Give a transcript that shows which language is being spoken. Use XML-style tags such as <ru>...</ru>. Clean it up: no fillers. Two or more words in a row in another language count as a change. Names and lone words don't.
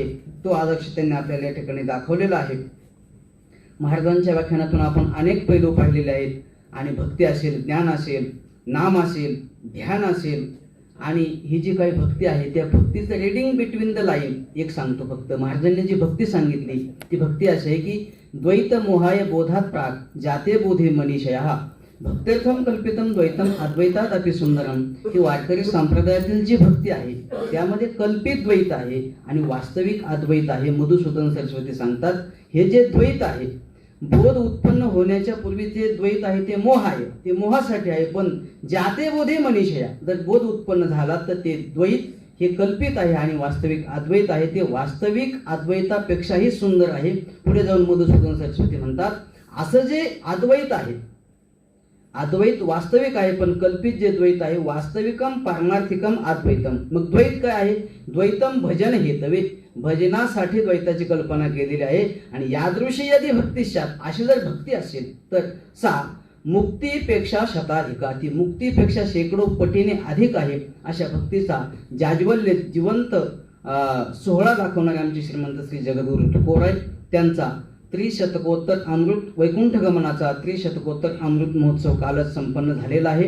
<mr>तो आदर्श त्यांनी आपल्याला या ठिकाणी दाखवलेला आहे. महाराजांच्या व्याख्यानातून आपण अनेक पैलू पाहिलेले आहेत आणि भक्ती असेल, ज्ञान असेल, नाम असेल, ध्यान असेल आणि ही जी काही भक्ती आहे त्या भक्तीचं</mr> <en>reading between the line</en> <mr>एक सांगतो फक्त. महाराजांनी जी भक्ती सांगितली ती भक्ती अशी आहे की</mr> <sa>द्वैत मोहाय बोधात प्राग जाते बोधे मनीषया भक्त्यर्थम कल्पितम द्वैतम अद्वैतात अपि सुंदरम.</sa> <mr>ही वारकरी संप्रदायातील जी भक्ती आहे त्यामध्ये कल्पित द्वैत आहे आणि वास्तविक अद्वैत आहे. मधुसूदन सरस्वती सांगतात हे जे द्वैत आहे, बोध उत्पन्न होण्याच्या पूर्वी जे द्वैत आहे ते मोह आहे, ते मोहासाठी आहे. पण</mr> <sa>जाते बोधे मनीषया,</sa> <mr>जर बोध उत्पन्न झाला तर ते द्वैत हे कल्पित आहे आणि वास्तविक अद्वैत आहे ते वास्तविक अद्वैतापेक्षाही सुंदर आहे. पुढे जाऊन मधुसूदन सरस्वती म्हणतात असं जे अद्वैत आहे, अद्वैत वास्तविक आहे, पण कल्पित जे द्वैत आहे</mr> <sa>वास्तविकम पारमार्थिकम अद्वैतम.</sa> <mr>मग द्वैत काय आहे?</mr> <sa>द्वैतम भजन हेतवे,</sa> <mr>भजनासाठी द्वैताची कल्पना केलेली आहे.</mr> <sa>आणि यादृशी यदि भक्तिश्चात,</sa> <mr>अशी जर भक्ती असेल तर</mr> <sa>सा मुक्तीपेक्षा शताधिका,</sa> <mr>ती मुक्तीपेक्षा शेकडो पटीने अधिक आहे. अशा भक्तीचा जाज्वल्य जिवंत सोहळा दाखवणारे आमचे श्रीमंत श्री जगद्गुरु तुकोराय, त्यांचा त्रिशतकोत्तर अमृत वैकुंठ गमनाचा त्रिशतकोत्तर अमृत महोत्सव कालच संपन्न झालेला आहे.</mr>